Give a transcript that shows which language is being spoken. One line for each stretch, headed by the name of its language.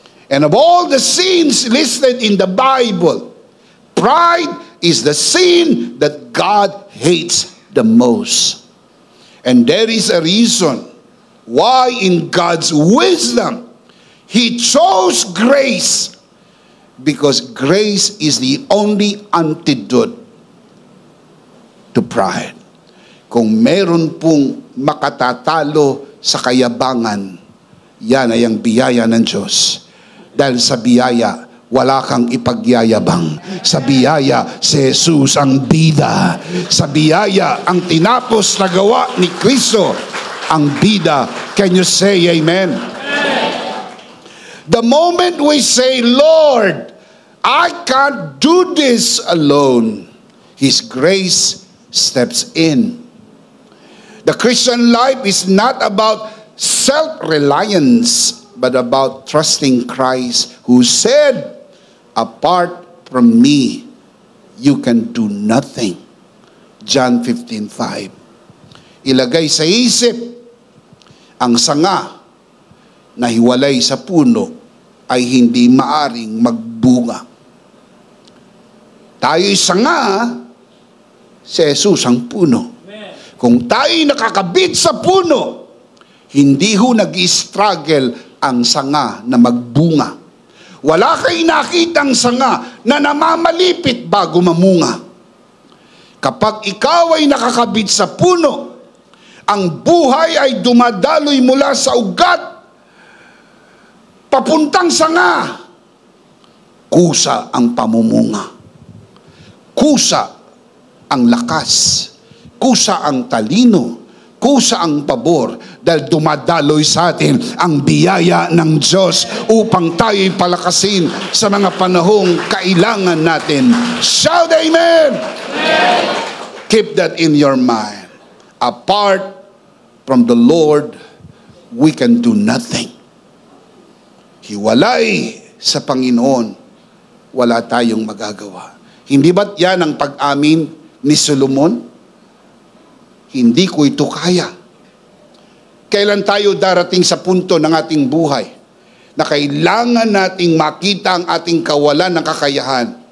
English: And of all the sins listed in the Bible, pride is the sin that God hates the most. And there is a reason why in God's wisdom, He chose grace, because grace is the only antidote to pride.
Filipino: Kung meron pong makatatalo sa kayabangan, yan ay ang biyaya ng Diyos. Dahil sa biyaya, wala kang ipagyayabang. Sa biyaya, si Jesus ang bida. Sa biyaya, ang tinapos na gawa ni Kristo ang bida.
English: Can you say amen? The moment we say, Lord, I can't do this alone, His grace steps in. The Christian life is not about self-reliance, but about trusting Christ, who said, apart from me, you can do nothing. John 15:5.
Filipino: Ilagay sa isip, ang sanga na hiwalay sa puno ay hindi maaring magbunga. Tayo'y sanga, si Jesus ang puno. Kung tayo'y nakakabit sa puno, hindi ho nag-struggle ang sanga na magbunga. Wala kayo nakitang sanga na namamalipit bago mamunga. Kapag ikaw ay nakakabit sa puno, ang buhay ay dumadaloy mula sa ugat papuntang sanga. Kusa ang pamumunga. Kusa ang lakas. Kusa ang talino. Kusa ang pabor. Dahil dumadaloy sa atin ang biyaya ng Diyos upang tayo'y palakasin sa mga panahong kailangan natin.
English: Shout amen! Amen! Keep that in your mind. Apart from the Lord, we can do nothing.
Filipino: hiwalay sa Panginoon, wala tayong magagawa. Hindi ba't yan ang pag-amin ni Solomon? Hindi ko ito kaya. Kailan tayo darating sa punto ng ating buhay na kailangan nating makita ang ating kawalan ng kakayahan?